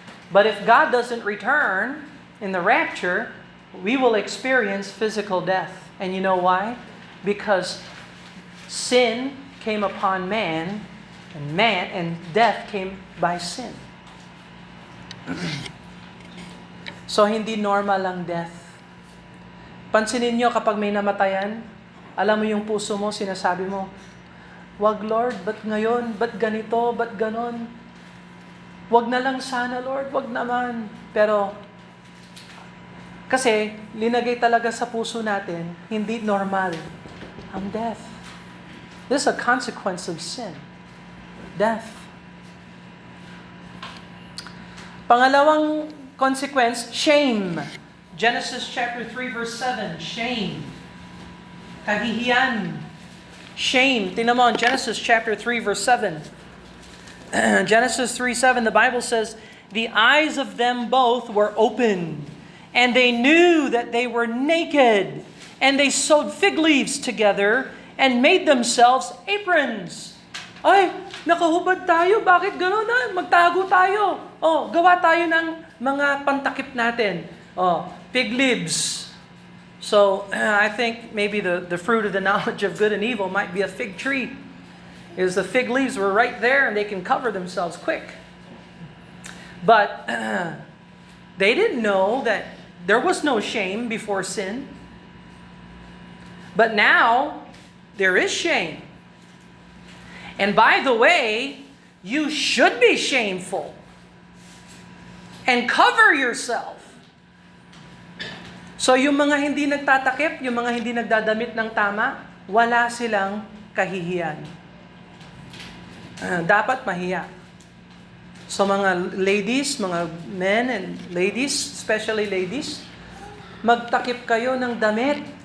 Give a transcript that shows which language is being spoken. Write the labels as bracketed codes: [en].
[en] But if God doesn't return in the rapture, we will experience physical death. And you know why? Because sin came upon man, and death came by sin. [tl] So hindi normal ang death. Pansinin nyo kapag may namatayan, alam mo yung puso mo, sinasabi mo, "Wag Lord, ba't ngayon? Ba't ganito? Ba't ganon? Wag na lang sana Lord, wag naman." Pero, kasi linagay talaga sa puso natin, hindi normal ang death. [en] This is a consequence of sin. Death. Pangalawang consequence, shame. Genesis chapter 3 verse 7, shame. Kahihiyan. Shame. [tl] Tingnan mo, Genesis chapter 3 verse 7. [en] Genesis 3:7, the Bible says, "The eyes of them both were open, and they knew that they were naked, and they sewed fig leaves together and made themselves aprons." [tl] Ay, nakahubad tayo. Bakit gano'n na? Magtago tayo. Oh, gawa tayo ng mga pantakip natin. [en] Oh, fig leaves. So, I think maybe the fruit of the knowledge of good and evil might be a fig tree. Is the fig leaves were right there and they can cover themselves quick. But they didn't know that there was no shame before sin. But now, there is shame. And by the way, you should be shameful. And cover yourself. [tl] So yung mga hindi nagtatakip, yung mga hindi nagdadamit ng tama, wala silang kahihiyan. Dapat mahiya. So mga ladies, mga [en] men and ladies, especially ladies, [tl] magtakip kayo ng damit.